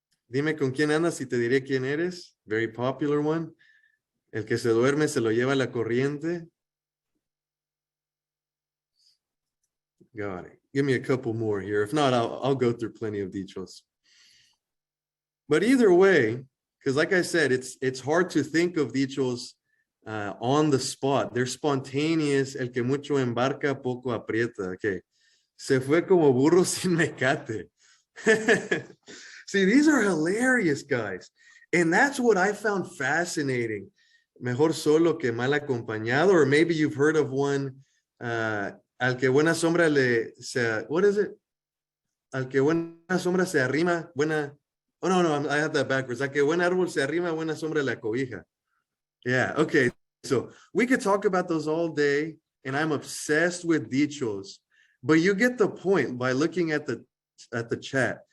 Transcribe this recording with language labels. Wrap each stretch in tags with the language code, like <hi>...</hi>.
<es>Dime con quién andas y te diré quién eres.</es> <en>Very popular one.</en> <es>El que se duerme se lo lleva la corriente.</es> <en>Got it. Give me a couple more here. If not, I'll go through plenty of dichos. But either way, because like I said, it's hard to think of dichos on the spot. They're spontaneous.</en> <es>El que mucho embarca, poco aprieta. Okay. Se fue como burro sin mecate.</es> <en>See, these are hilarious, guys. And that's what I found fascinating.</en> <es>Mejor solo que mal acompañado.</es> <en>Or maybe you've heard of one,</en> <es>al que buena sombra</es> <en>what is it?</en> <es>Al que buena sombra se arrima, buena,</es> <en>oh no, I have that backwards.</en> <es>Al que buen árbol se arrima, buena sombra la cobija.</es> <en>Yeah, okay. So we could talk about those all day, and I'm obsessed with dichos. But you get the point by looking at the chat.</en>